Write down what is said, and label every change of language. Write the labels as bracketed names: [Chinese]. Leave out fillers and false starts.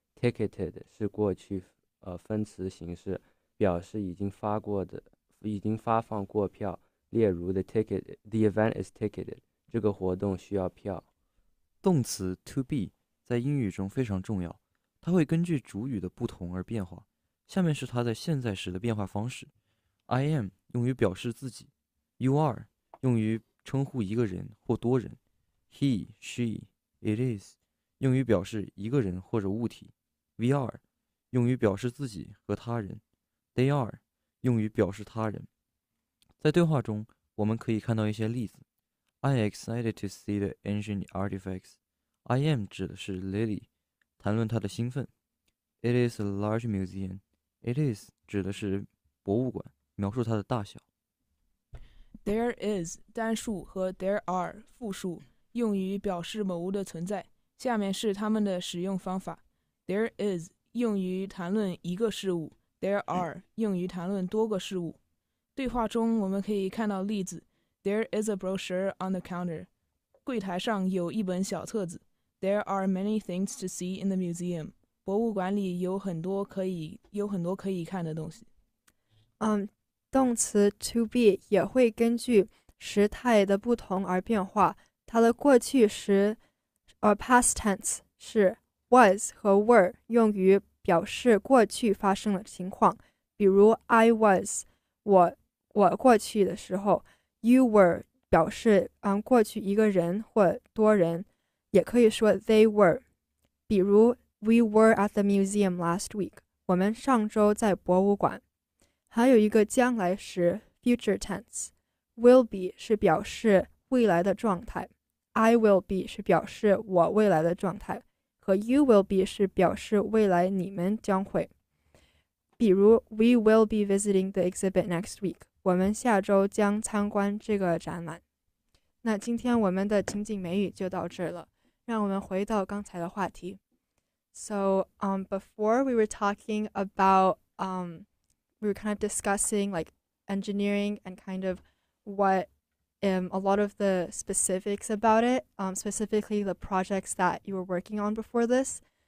[Chinese] Ticketed 是过去分词形式，表示已经发放过票。例如 [English] the event is ticketed. [Chinese] 这个活动需要票。动词 to be 在英语中非常重要，它会根据主语的不同而变化。下面是它在现在时的变化方式。I am 用于表示自己。 You are 用于称呼一个人或多人。 He, she, it is 用于表示一个人或者物体。 We are 用于表示自己和他人。They are 用于表示他人。在对话中，我们可以看到一些例子。 [English] I am excited to see the ancient artifacts. [Chinese] I am 指的是 Lily， 谈论她的兴奋。 [English] It is a large museum. [Chinese] It is 指的是博物馆，描述它的大小。 There is 单数和 there are 复数，用于表示某物的存在。下面是它们的使用方法。There is 用于谈论一个事物。 There are 用于谈论多个事物。对话中我们可以看到例子 [English] There is a brochure on the counter. [Chinese] 柜台上有一本小册子。 [English] There are many things to see in the museum. [Chinese] 博物馆里有很多可以看的东西。动词 to be 也会根据时态的不同而变化。它的过去时past tense 是 was 和 were 用于表示过去发生的情况，比如 I was 我过去的时候， you were 表示过去一个人或多人，也可以说 they were。比如 [English] We were at the museum last week [Chinese] 我们上周在博物馆。还有一个将来时 future tense will be 是表示未来的状态， I will be 是表示我未来的状态，和 you will be 是表示未来你们将会。比如 [English] We will be visiting the exhibit next week [Chinese] 我们下周将参观这个展览。那今天我们的情景美语就到这儿了，让我们回到刚才的话题。 [English] So before we were talking about we were kind of discussing like engineering and kind of what a lot of the specifics about it, specifically the projects that you were working on before this.